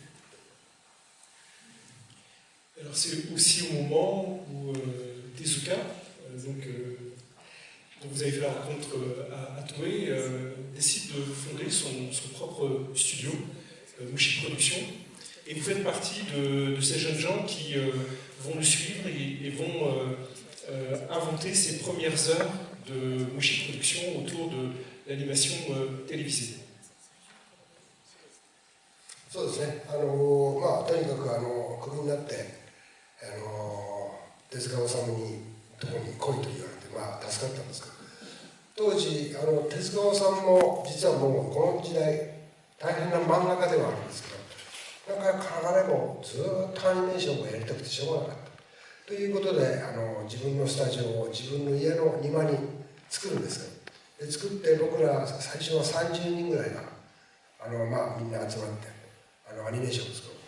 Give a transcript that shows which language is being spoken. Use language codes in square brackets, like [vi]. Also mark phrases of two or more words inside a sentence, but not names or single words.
[fr] Alors c'est aussi au moment où Tezuka, dont vous avez fait la rencontre à Toei, décide de fonder son propre studio, Mushi Productions, et vous faites partie de ces jeunes gens qui vont le suivre et vont inventer ces premières heures de Mushi Productions autour de l'animation télévisée. [ja] そうですね。とにかくクビになって手塚治虫にとこに来いと言われて助かったんですけど、当時手塚治虫も実はもうこの時代大変な漫画家ではあるんですけど、なんか彼もずっとアニメーションをやりたくてしょうがなかったということで自分のスタジオを自分の家の庭に作るんですよ。で作って僕ら最初は30人ぐらいがみんな集まってアニメーションを作る。